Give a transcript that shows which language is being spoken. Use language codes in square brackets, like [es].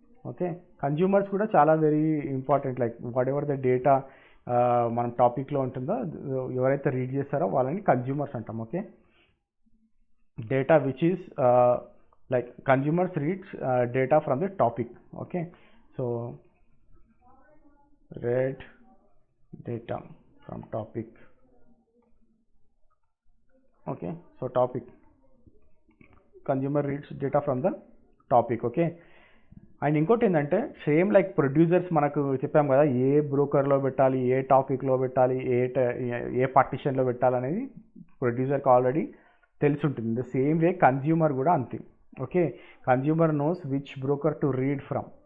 [te] Okay, consumers కూడా చాలా very important. Like [en] whatever the data [te] మన టాపిక్లో ఉంటుందో ఎవరైతే రీడ్ చేస్తారో వాళ్ళని కన్జ్యూమర్స్ అంటాం. [en] Okay, data which is like consumers reads data from the topic. Okay, so read data from topic. Okay, so topic, consumer reads data from the topic. [te] Okay, and ఇంకోటి ఏంటంటే same like producers మనకు చెప్పాం కదా, ఏ బ్రోకర్లో పెట్టాలి, ఏ టాపిక్లో పెట్టాలి, ఏ పార్టీషన్లో పెట్టాలనేది ప్రొడ్యూసర్కి ఆల్రెడీ తెలిసి ఉంటుంది. [en] the same way consumer [te] కూడా అంతే. [en] Okay, consumer knows which broker to read from.